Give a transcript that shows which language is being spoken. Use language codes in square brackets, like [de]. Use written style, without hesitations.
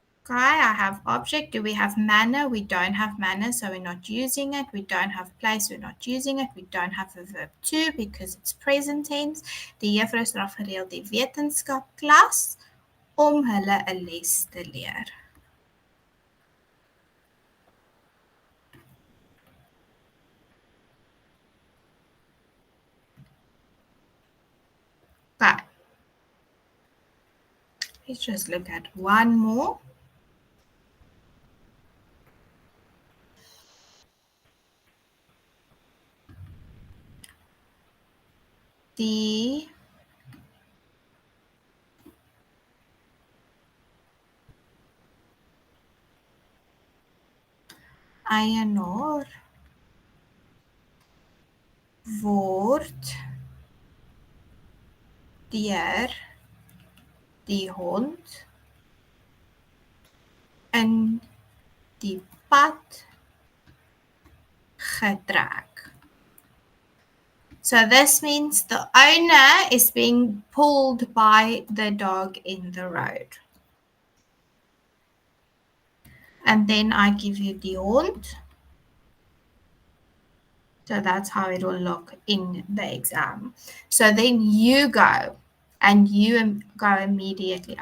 [en] Okay, I have object. Do we have manner? We don't have manner, so we're not using it. We don't have place, we're not using it. We don't have a verb to because it's present tense. [af] Die juffrou is daar gereeld die wetenskapklas om hulle 'n les te leer. [en] Okay. Let's just look at one more. [af] Die eienaar word deur die hond in die pad getrek. [en] So this means the owner is being pulled by the dog in the road. And then I give you the hond. So that's how it will look in the exam. So then you go and you go immediately.